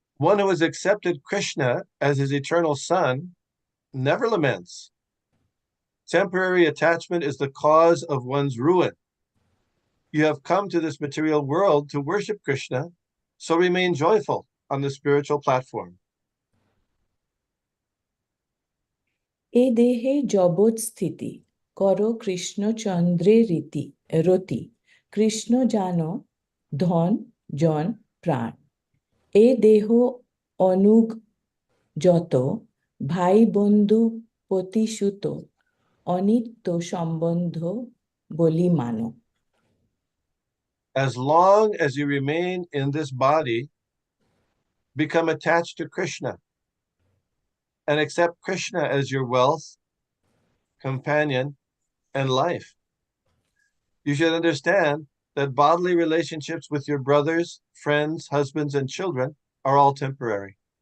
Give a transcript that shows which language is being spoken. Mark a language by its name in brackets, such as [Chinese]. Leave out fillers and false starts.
[English] One who has accepted Krishna as his eternal son never laments. Temporary attachment is the cause of one's ruin. You have come to this material world to worship Krishna, so remain joyful on the spiritual platform. [Bangla] এ দেহে জবৎ স্থিতি কর কৃষ্ণচন্দ্রে রতি কৃষ্ণ জান ধন জন প্রাণ। এ দেহ অনুগ যত ভাই বন্ধু পতিসুত অনিত্য সম্বন্ধ বলি মানো। [English] As long as you remain in this body, become attached to Krishna and accept Krishna as your wealth, companion, and life. You should understand that bodily relationships with your brothers, friends, husbands, and children are all temporary.